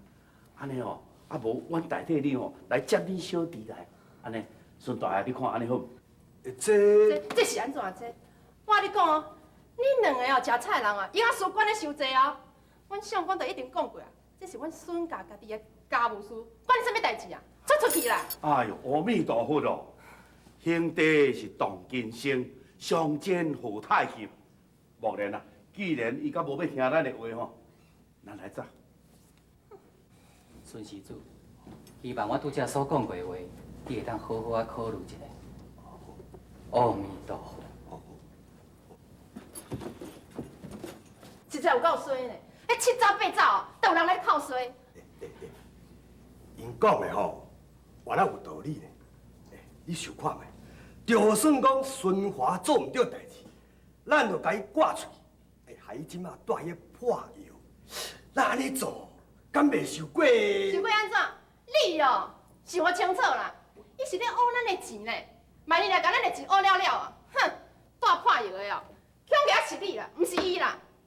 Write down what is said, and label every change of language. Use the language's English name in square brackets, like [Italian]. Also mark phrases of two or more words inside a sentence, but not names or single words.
[Min Nan Chinese] 安尼哦，啊无，阮代替你哦来接恁小弟来，安尼，孙大爷你看安尼好毋？这是安怎这？我甲你讲哦，恁两个哦食菜人啊，以后事管咧伤济哦。阮上官就一定讲过啊，这是阮孙家家己的家务事，管你啥物代志啊？出去啦！哎呦，阿弥陀佛哦，兄弟是同根生，相煎何太急。莫然啊，既然伊甲无要听咱的话吼，咱来走。孙施主，希望我拄则所讲过的话，你会当好好啊考虑一下。阿弥陀佛。实在有够衰呢！迄七早八早哦，都有人来靠衰。因讲的吼，原来有道理呢。你想看觅，就算讲孙华做唔对代志，咱就甲伊挂出去，害伊即马带迄破药。那安尼做，敢袂受过？想要安怎？你哦，想我清楚啦，伊是咧讹咱的钱呢。万一若甲咱的钱讹了了啊，哼，带破药的哦，恐惊是你啦，毋是伊啦。